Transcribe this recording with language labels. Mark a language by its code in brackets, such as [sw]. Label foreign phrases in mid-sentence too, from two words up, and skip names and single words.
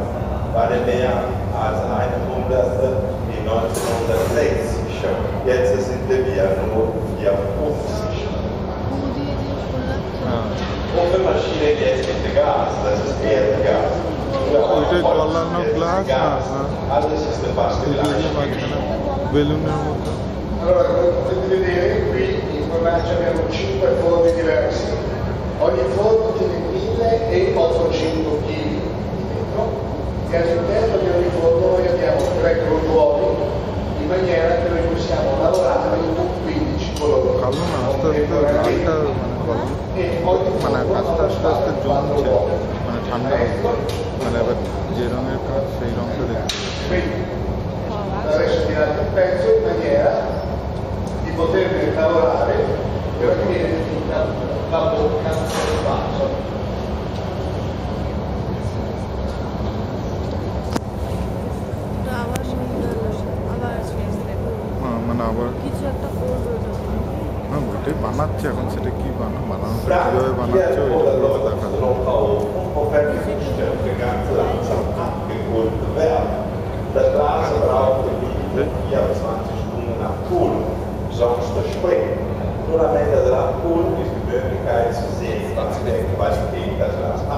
[de] Waren mehr als 100 in 1960. Jetzt sind wir nur 54. Ofenmaschine jetzt mit Gas, das ist Erdgas. Alles ist fast gleich. [it] Allora, come potete vedere, qui in fornace abbiamo 5 forni diversi. Ogni forno tiene 1800 kg di vetro e all'interno di ogni forno noi abbiamo 3 crogiuoli in maniera che noi possiamo lavorare con 15 colori. E ogni forno ha quindi adesso tirate il pezzo in maniera di poterne lavorare per finire tutta la bocca del vaso. [bn] বানাচ্ছে এখন সেটা কি বানাচ্ছে কিভাবে বানাচ্ছে ওইটা দেখা [de] Das Glas braucht 24 Stunden Abkühlung, sonst springt. Nur am Ende der Abkühlung ist die Möglichkeit zu sehen, was der Qualität das Glas hat.